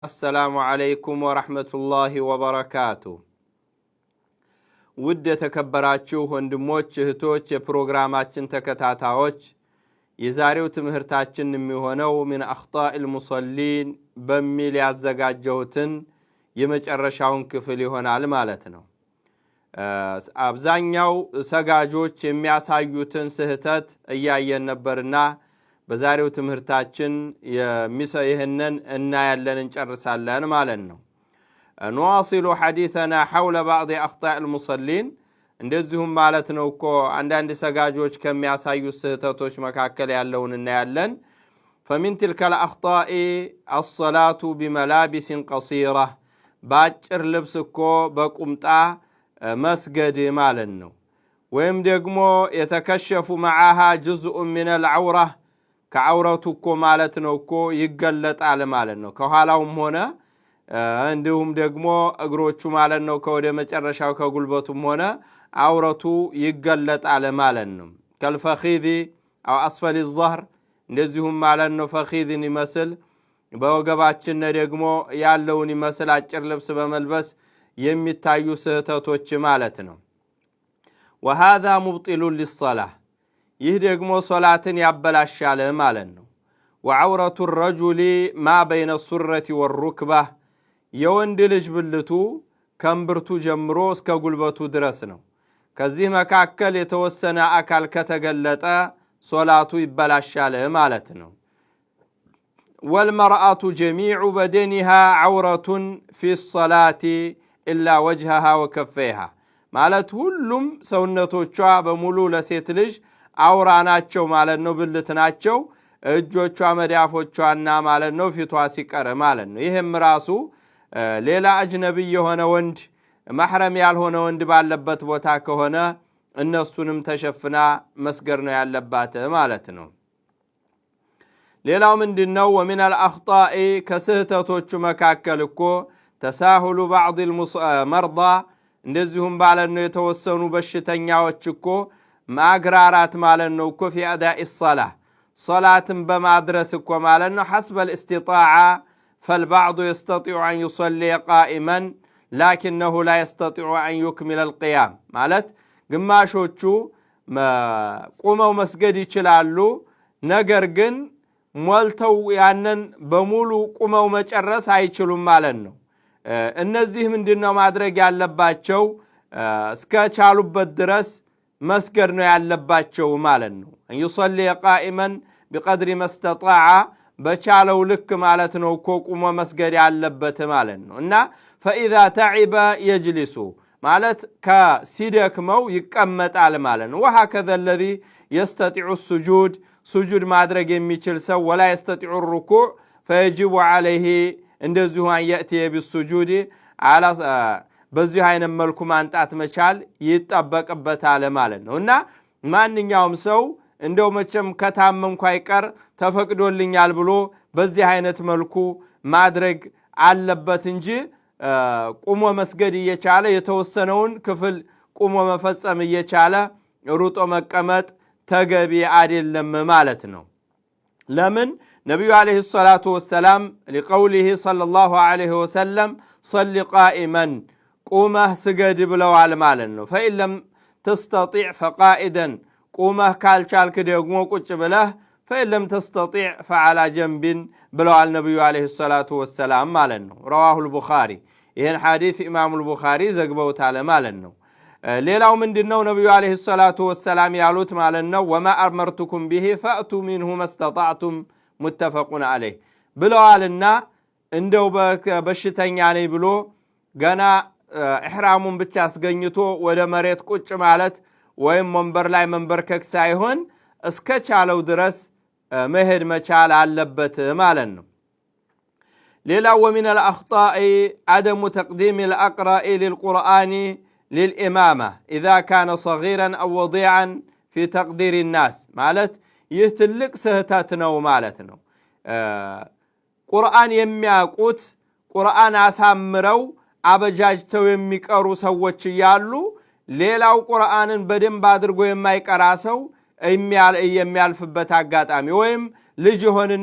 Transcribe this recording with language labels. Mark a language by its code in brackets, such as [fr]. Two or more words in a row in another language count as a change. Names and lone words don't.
[ar] السلام عليكم ورحمة الله وبركاته [am] ውድ የተከበራችሁ ወንድሞች እህቶች የፕሮግራማችን ተከታታዮች የዛሬው ትምህርታችን የሚሆነው [ar] من اخطاء المصلين [am] በሚል ያዘጋጀሁትን የመጨረሻውን ክፍል ይሆናል ማለት ነው። አብዛኛው ሰጋጆች የሚያሳዩትን ስህተት እያየን ነበርና በዛሬው ትምህርታችን ይህንን እናያለን እንጨርሳለን ማለት ነው። [ar] نواصل حديثنا حول بعض أخطاء المصلين [am] እንደዚሁም ማለት ነው እኮ አንዳንድ ሰጋጆች ከሚያሳዩ ስህተቶች መካከል ያለውን እናያለን። [ar] فمن تلك الأخطاء الصلاة بملابس قصيرة [am] ባጭር ልብስ እኮ በቁምጣ መስገድ ማለት ነው። ወይም ደግሞ የተከሸፉ [ar] معها جزء من العورة [am] ከአውረቱ እኮ ማለት ነው እኮ ይገለጣል ማለት ነው። ከኋላውም ሆነ እንዲሁም ደግሞ እግሮቹ ማለት ነው ከወደ መጨረሻው ከጉልበቱም ሆነ አውረቱ ይገለጣል ማለት ነው። [ar] كالفخذ أو أسفل [am] الظهر እንደዚሁም ማለት ነው ፈኺዝን ይመስል በወገባችን ደግሞ ያለውን ይመስል አጭር ልብስ በመልበስ የሚታዩ ስህተቶች ማለት ነው። [ar] وهذا مبطل للصلاة [am] ይህ ደግሞ ሶላትን ያበላሻል ማለት ነው። [ar] وعورة الرجل ما بين السرة والركبة [am] የወንድ ልጅ ብልቱ ከእምብርቱ ጀምሮ እስከ ጉልበቱ ድረስ ነው። ከዚህ መካከል የተወሰነ አካል ከተገለጠ ሶላቱ ይበላሻል ማለት ነው። [ar] والمرأة جميع بدنها عورة في الصلاة إلا وجهها وكفيها [am] ማለት ሁሉም ሰውነቶቿ በሙሉ ለሴት ልጅ አውራ ናቸው ማለት ነው። ብልት ናቸው እጆቿ መዳፎቿና ማለት ነው ፊቷ ሲቀር ማለት ነው። ይሄም ራሱ ሌላ አጅነቢ የሆነ ወንድ ማህረም ያልሆነ ወንድ ባለበት ቦታ ከሆነ እነሱንም ተሸፍና መስገር ነው ያለባት ማለት ነው። ሌላው ምንድነው? [ar] ومن الأخطاء [am] ከስህተቶቹ መካከል እኮ ተሳሁሉ [ar] بعض المرضى [am] እንደዚሁም ማለት ነው የተወሰኑ በሽተኛዎች እኮ ማግራራት ማለት ነው እኮ [ar] في أداء الصلاة صلاةን [am] በማድረስ እኮ ማለት ነው [ar] حسب الاستطاعة فالبعض يستطيع أن يصلي قائما لكنه لا يستطيع أن يكمل القيام [am] ማለት ግማሾቹ ቆመው መስገድ ይችላሉ ነገር ግን ሞልተው ያንን በሙሉ ቆመው መጨረስ አይችሉም ማለት ነው። እነዚህ ምንድነው ማድረግ ያለባቸው? እስከቻሉበት ድረስ መስገድ ነው ያለባቸው ማለት ነው። [ar] أن يصلي قائما بقدر ما استطاع [am] በቻለው ልክ ማለት ነው እኮ ቆሞ መስገድ ያለበት ማለት ነው። እና [ar] فإذا تعب يجلس [am] ማለት ከሲደክመው ይቀመጣል ማለት ነው። وهكذا الذي يستطيع السجود سجود ማድረግ የሚችል ሰው [ar] ولا يستطيع الركوع فيجب عليه እንደዚሁ أن يأتي بالسجود على [am] በዚህ አይነት መልኩ ማንጣት መቻል ይጣበቅበታል ማለት ነው። እና ማንኛውም ሰው እንደው መቼም ከታመምኩ አይቀር ተፈቅዶልኛል ብሎ በዚህ አይነት መልኩ ማድረግ አለበት እንጂ ቆሞ መስገድ እየቻለ የተወሰነውን ክፍል ቆሞ መፈጸም እየቻለ ሩጦ መቀመጥ ተገቢ አይደለም ማለት ነው። ለምን? [ar] ነብዩ عليه الصلاة والسلام لقوله صلى الله عليه وسلم صل قائما [am] ቁመህ ስገድ ብለዋል ማለት ነው። [ar] فإن لم تستطيع فقائدا [am] ቁመህ ካልቻልክ ደግሞ ቁጭ ብለህ [ar] فإن لم تستطيع فعلى جنب [am] ብለዋል ነብዩ [ar] عليه الصلاة والسلام [am] ማለት ነው። [ar] رواه البخاري [am] ይሄን ሐዲስ ኢማሙ البخاري ዘግበውታል ማለት ነው። ሌላው ምንድነው ነብዩ [ar] عليه الصلاة والسلام [am] ያሉት ማለት ነው [ar] وما أمرتكم به فأتوا منه ما استطعتم متفق عليه [am] ብለዋልና እንደው በሽተኛ ነኝ ብሎ ገና ኢህራሙን ብቻ አስገኝቶ ወደ መሬት ቁጭ ማለት ወይም መንበር ላይ መንበርከክ ሳይሆን እስከቻለው ድረስ መሄድ መቻል አለበት ማለት ነው። [ar] ሌላው ومن الأخطاء عدم تقديم الأقرأ للقرآن للإمامة إذا كان صغيرا أو وضيعا في تقدير الناس [am] ማለት ይህ ትልቅ ስህተት ነው ማለት ነው። ቁርአን የሚያውቁት ቁርአን አሳምረው አበጃጅተው የሚቀሩ ሰዎች ያሉ ሌላው ቁርአንን በደንብ አድርጎ የማይቀራ ሰው የሚያልፍበት አጋጣሚ ወይም ልጅ ሆነና